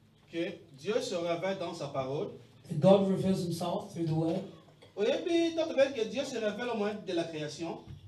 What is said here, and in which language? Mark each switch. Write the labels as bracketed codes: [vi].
[fr] Que Dieu se révèle dans sa parole. [en] God reveals himself through the word. [fr] Que Dieu se révèle au moment de la création.